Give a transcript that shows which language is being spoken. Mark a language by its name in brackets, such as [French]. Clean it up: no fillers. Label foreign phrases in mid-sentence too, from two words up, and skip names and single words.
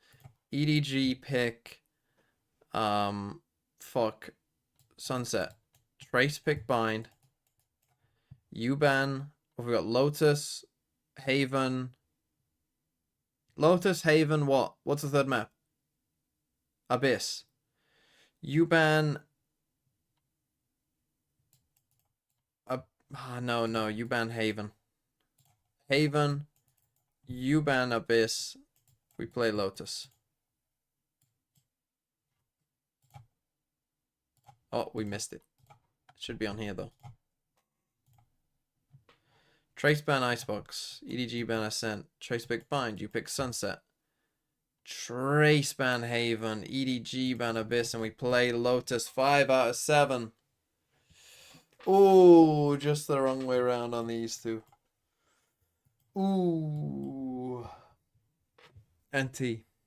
[English] EDG pick, fuck, Sunset, Trace pick bind, U-ban. We've got Lotus, Haven. Lotus, Haven, what? What's the third map? Abyss. U-ban. No, U-ban Haven. Haven. U-ban Abyss. We play Lotus. Oh, we missed it. It should be on here, though. Trace ban Icebox. EDG ban Ascent. Trace pick Bind. You pick Sunset. Trace ban Haven. EDG ban Abyss. And we play Lotus. 5 out of 7. Ooh, just the wrong way around on these two. Ooh. NT.